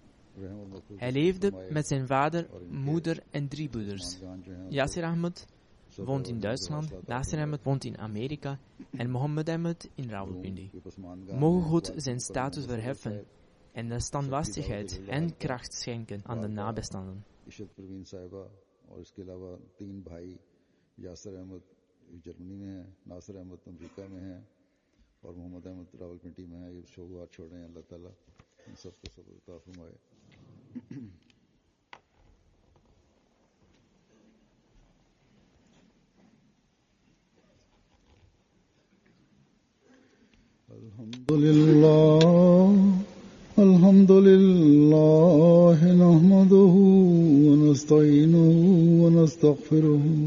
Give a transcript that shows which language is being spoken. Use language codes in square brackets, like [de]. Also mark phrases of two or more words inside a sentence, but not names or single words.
[nl] Hij leefde met zijn vader, moeder en 3 broeders. Yasir Ahmed, woont in Duitsland, Nasser Ahmed woont in Amerika en Mohammed Ahmed in Rawalpindi. Mogen God zijn status verheffen en de standvastigheid en kracht schenken aan de nabestaanden. [ur] اور اس کے علاوہ 3 بھائی یاسر احمد جرمنی میں ہے، ناصر احمد امریکہ میں ہے اور محمد احمد راولپنڈی میں ہے. یہ شعبات چھوڑ رہے ہیں. اللہ تعالیٰ ان سب کو صبر عطا فرمائے. [ar] الحمد لله نحمده ونستعينه ونستغفره